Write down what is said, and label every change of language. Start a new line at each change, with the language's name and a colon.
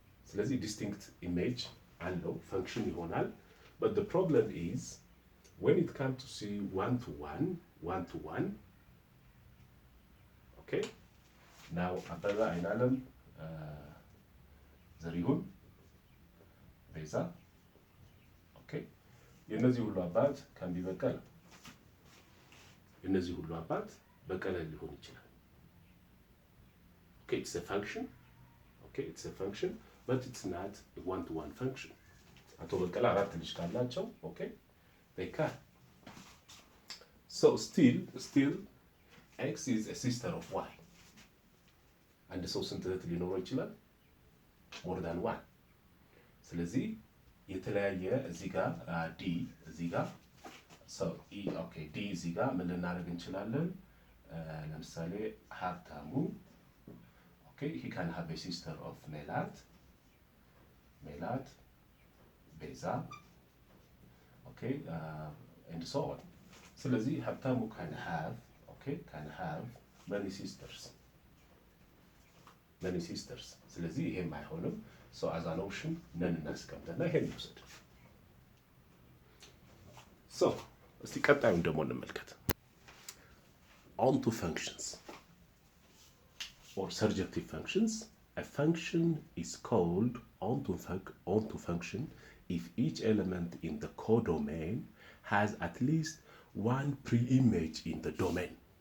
English: ስለዚህ distinct image አለው function ይሆናል. But the problem is when it comes to see 1-to-1, okay, now አበበ አይናለም ዘሪሁን፣ ቤዛ። ኦኬ የነዚህ ሁሉ አባት ካን ቢ በቀለ።
Amharic: የነዚህ ሁሉ አባት በቀለ ሊሆን ይችላል።
English: ኦኬ ኢትስ አ ፋንክሽን። ኦኬ ኢትስ አ ፋንክሽን but it's not a one-to-one function.
Amharic: አቶ በቀለ አራት ልጅ ካላቸው ኦኬ
English: they can. So still x is a sister of y.
Amharic: አንድ ሰው ስንት እህት ሊኖረው ይችላል?
English: more than one.
Amharic: ስለዚህ የተለያየ እዚህ ጋር d እዚህ ጋር so ኦኬ d እዚህ ጋር ምን ልናደርግ እንችላለን?
English: ለምሳሌ ሀብታሙ ኦኬ he can have a sister of ሜላት ቤዛ ኦኬ and so on. ስለዚህ ሀብታሙ can have many sisters.
Amharic: ስለዚህ ይሄም አይሆንም።
English: so as an option
Amharic: ነን እናስቀምጥና ይሄን እንውሰድ። so እስቲ ቀጣዩን ደግሞ እንመልከት።
English: onto functions or surjective functions. A function is called onto function if each element in the codomain has at least one preimage in the domain.